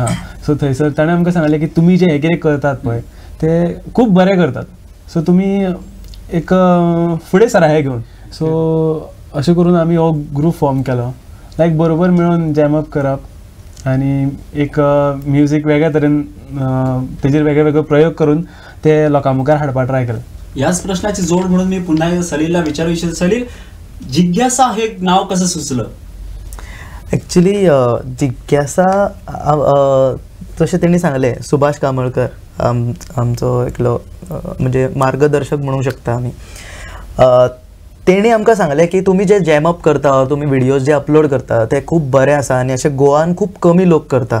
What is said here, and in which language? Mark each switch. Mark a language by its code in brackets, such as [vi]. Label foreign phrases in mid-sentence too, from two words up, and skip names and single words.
[kok] सो थंयसर ताणें आमकां सांगलें की तुमी जे हे कितें करतात पळय ते खूब बरें करतात, सो तुमी एक फुडें सरा हे घेवन. सो अशें करून आमी हो ग्रूप फॉर्म केलो, लायक बरोबर मेळून [en] jam up [kok] करप आनी एक म्युजीक वेगळ्या तरेन तेजेर वेगळे वेगळे प्रयोग करून ते लोकां मुखार हाडपाक ट्राय केलें. [mr] याच प्रश्नाची जोड म्हणून मी पुन्हा सलीलला विचारू इच्छितो. सलील, जिज्ञासा हे नाव कसं सुचलं? [kok] ॲक्च्युली जिज्ञासा जशें तेणी सांगलें, सुभाष कांबळकर आमचो एकलो म्हणजे मार्गदर्शक म्हणू शकता आमी. तेणी आमकां सांगलें की तुमी जे [en] jam up [kok] करता, तुमी व्हिडियोज जे अपलोड करता ते खूब बरें आसा आनी अशें गोवान खूब कमी लोक करता.